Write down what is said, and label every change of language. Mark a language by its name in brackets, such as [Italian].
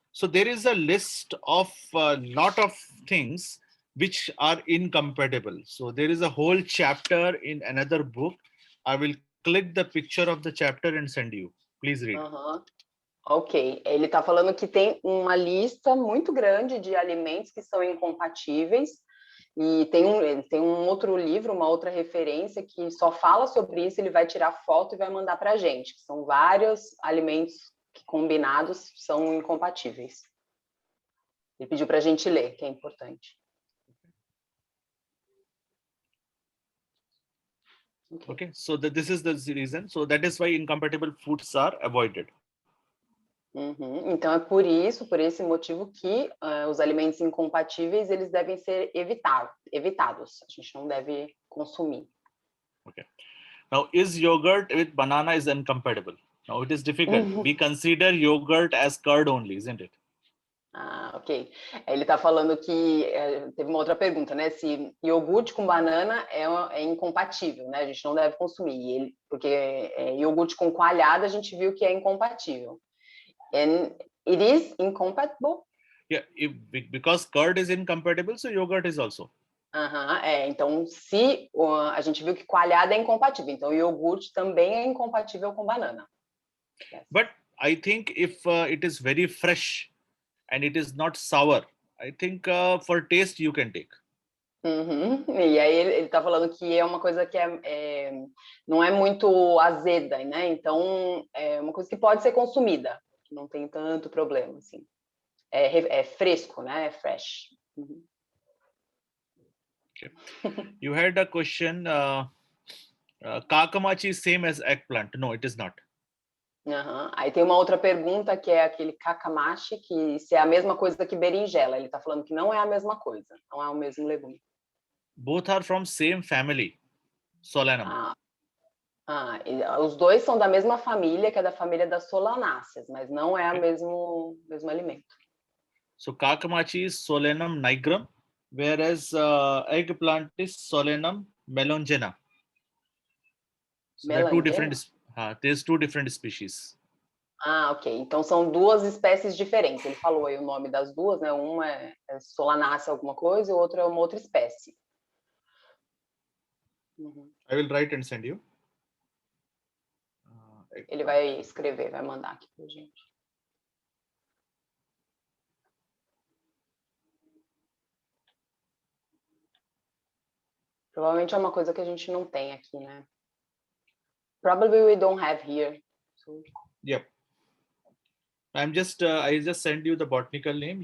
[English] So there is a list of a lot of things which are incompatible. So there is a whole chapter in another book. I will click the picture of the chapter and send you. Please read. Ok. [Portuguese] Ele está falando que tem uma lista muito grande de alimentos que são incompatíveis. E tem um outro livro, uma outra referência que só fala sobre isso, ele vai tirar foto e vai mandar para a gente. São vários alimentos que combinados são incompatíveis. Ele pediu para a gente ler, que é importante. [English] Okay, so this is the reason. So that is why incompatible foods are avoided. [Portuguese] Então é por esse motivo que os alimentos incompatíveis eles devem ser evitados. A gente não deve consumir. [English] Okay. Now, is yogurt with banana is incompatible? Now it is difficult. We consider yogurt as curd only, isn't it? Ah, ok. [Portuguese] Ele está falando que teve uma outra pergunta, né? Se iogurte com banana é incompatível, né? A gente não deve consumir. Porque iogurte com coalhada a gente viu que é incompatível. [English] And it is incompatible? Yeah, because curd is incompatible, so yogurt is also. [Portuguese] Então, se a gente viu que coalhada é incompatível, então o iogurte também é incompatível com banana. [English] Yes. But I think if it is very fresh and it is not sour, I think for taste you can take. [Portuguese] E aí ele está falando que é uma coisa que não é muito azeda, né? Então, é uma coisa que pode ser consumida. Não tem tanto problema, assim. É fresco, né? É fresh. [English] Okay. You had a question, kakamachi is same as eggplant. No, it is not. [Portuguese] Aí tem uma outra pergunta que é aquele kakamachi, que se é a mesma coisa que berinjela. Ele está falando que não é a mesma coisa, não é o mesmo legume. [English] Both are from same family, Solanum. [Portuguese] Os dois são da mesma família, que é da família das solanáceas, mas não é o mesmo alimento. [English] So kakamachi is Solanum nigrum, whereas eggplant is Solanum melongena. So there are two different. There's two different species. Ok. [Portuguese] Então são duas espécies diferentes. Ele falou aí o nome das duas, né? Uma é solanácea alguma coisa e o outro é uma outra espécie. [English] I will write and send you. [Portuguese] Ele vai escrever, vai mandar aqui pra gente. Provavelmente é uma coisa que a gente não tem aqui, né? [English] Probably we don't have here. So... Yep. I just send you the botanical name.